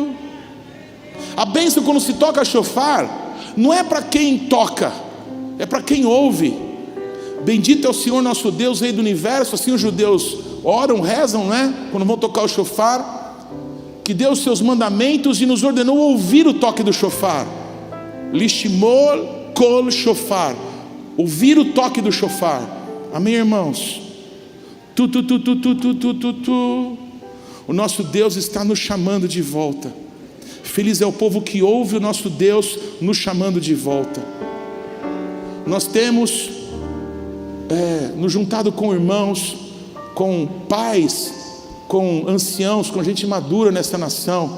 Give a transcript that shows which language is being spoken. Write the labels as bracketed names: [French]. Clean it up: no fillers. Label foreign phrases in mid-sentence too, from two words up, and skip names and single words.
[Portuguese] A bênção quando se toca shofar não é para quem toca, é para quem ouve. Bendito é o Senhor nosso Deus, Rei do Universo. Assim os judeus oram, rezam, né? Quando vão tocar o shofar, que deu os seus mandamentos e nos ordenou ouvir o toque do shofar. [Hebrew] לשמוע קול שופר, [Portuguese] ouvir o toque do shofar. Amém, irmãos? Tu. O nosso Deus está nos chamando de volta. Feliz é o povo que ouve o nosso Deus nos chamando de volta. Nós temos nos juntado com irmãos, com pais, com anciãos, com gente madura nessa nação.